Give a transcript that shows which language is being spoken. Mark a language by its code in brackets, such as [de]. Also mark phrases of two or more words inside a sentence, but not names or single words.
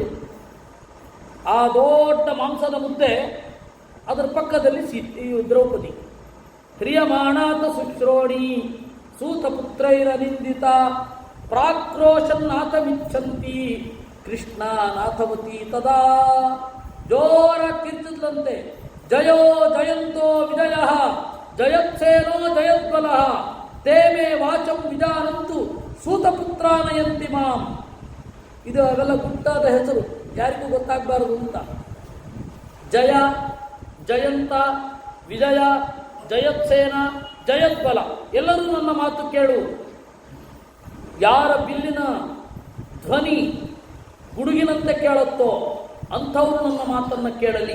[kn] ಆ ದೊಡ್ಡ ಮಾಂಸದ ಮುದ್ದೆ, ಅದರ ಪಕ್ಕದಲ್ಲಿ ದ್ರೌಪದಿ. [sa] ಕ್ರಿಯಮಾಣಾತ ಶುಶ್ರೋಣಿ ಸೂತಪುತ್ರೈರನಿಂದಿತ ಪ್ರಾಕ್ರೋಶನ್ನಾಥಮಿಚ್ಛಂತಿ ಕೃಷ್ಣ ನಾಥವತಿ ತದಾ. [kn] ಜೋರ ಕಿರ್ಚಿದ್ಲಂತೆ. [sa] ಜಯೋ ಜಯಂತೋ ವಿಜಯ ಜಯತ್ಸೇನೋ ಜಯದ್ಬಲ ತೇ ಮೇ ವಾಚಂ ವಿಜಾನಂತು ಸೂತಪುತ್ರಾನಯಂತಿ ಮಾಂ. [kn] ಇದು ಅವೆಲ್ಲ ಗುಟ್ಟಾದ ಹೆಸರು, ಯಾರಿಗೂ ಗೊತ್ತಾಗಬಾರದು ಅಂತ. ಜಯ, ಜಯಂತ, ವಿಜಯ, ಜಯತ್ಸೇನ, ಜಯದ್ಬಲ, ಎಲ್ಲರೂ ನನ್ನ ಮಾತು ಕೇಳು. ಯಾರ ಬಿಲ್ಲಿನ ಧ್ವನಿ ಗುಡುಗಿನಂತೆ ಕೇಳುತ್ತೋ ಅಂಥವರು ನನ್ನ ಮಾತನ್ನು ಕೇಳಲಿ.